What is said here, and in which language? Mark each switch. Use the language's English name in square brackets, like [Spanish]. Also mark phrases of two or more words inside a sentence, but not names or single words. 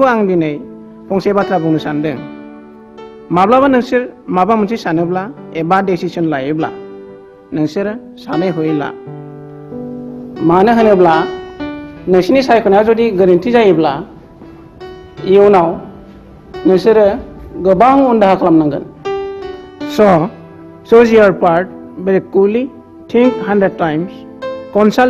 [Bodo] आं दिनै फंसे बाथ्रा बुंनो सानदों माब्लाबा नोंसोर माबा मोनसे सानोब्ला एबा डिसिसन लायोब्ला नोंसोरो सानै हयै ला मानो होनोब्ला नोंसिनि सायख'नाया जुदि गोरोन्थि जायोब्ला इयुनाव नोंसोरो गोबां उनदाहा खालामनांगोन स' [English] choose your part very coolly think 100 times consult